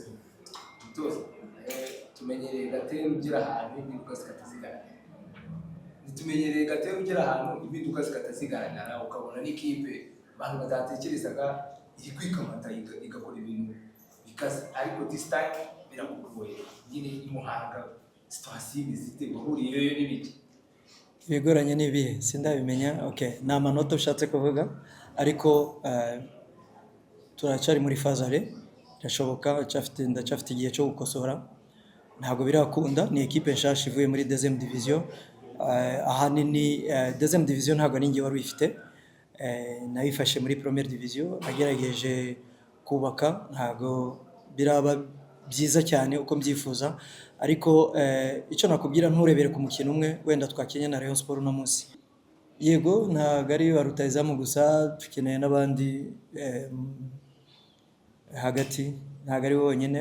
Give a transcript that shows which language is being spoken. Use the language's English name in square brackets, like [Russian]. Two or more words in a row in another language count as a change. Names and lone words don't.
[Kinyarwanda] Tumenyereye Gatera ugira ahantu impinduka zikatazigaragara. Tumenyereye Gatera ugira ahantu impinduka zikatazigaragara, ukabona n'ikipe abantu batatekerezaga iri kwikamata igakora ibintu bikaze, ariko [English] this time [Kinyarwanda] birakugoye. Nyine imuhanga situation zite bahuriyeyo n'ibiki. Ibigoranye n'ibihe sindabimenya. Okay, ni amanota ushatse kuvuga, ariko turacyari muri fazare. Birashoboka, ndacyafite igihe cyo gukosora. Ntabwo birakunda, ni ekipe nshasha ivuye muri [French] deuxième division. [Kinyarwanda] Ahanini [French] deuxième division [Kinyarwanda] ntabwo ari njye wari uyifite, nayifashe muri [French] première division. [Kinyarwanda] Nagerageje kubaka, ntabwo biraba byiza cyane uko mbyifuza, ariko icyo nakubwira, nturebere ku mukino umwe. Wenda twakenye na Rayon Sport uno munsi, yego ntabwo ari ba rutahizamu gusa, dukeneye n'abandi hagati, ntabwo ari bonyine.